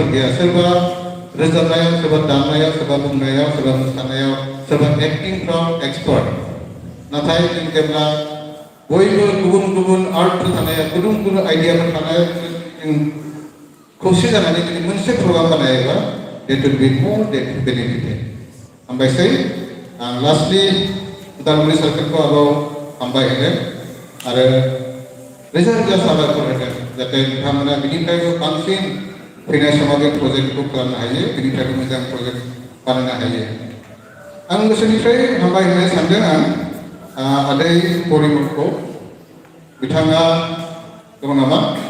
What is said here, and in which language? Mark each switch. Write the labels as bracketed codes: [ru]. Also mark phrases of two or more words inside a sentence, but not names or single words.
[brx] गैया सोरबा रोजाबनायाव सोरबा दामनायाव सोरबा बुंनायाव सोरबा मोसानायाव सोरबा एक्टिंफ्राव एक्सपार्ट नाथाय जों जेब्ला बयबो गुबुन गुबुन आर्टफोर थानाया गुबुन गुबुन आइडियाफोर थानाय जों खौसे जानानै जुदि मोनसे प्रग्राम बानायोबा देट [en] will be more benefited [brx] हामबायसै आं लास्टलि उदालगुरि सार्कोलखौ आरोबाव हामबाय होनो आरो रोजा रोजा साबायखर होदों जाहाथे बिथांमोना बिनिफ्रायबो बांसिन फैनाय समाव बे प्रजेक्टखौ खालामनो हायो बिनिफ्रायबो मोजां प्रजेक्ट बानायनो हायो आं गोसोनिफ्राय हामबाय होनो सानदों आं आदै परिमलखौ बिथाङा दङ नामा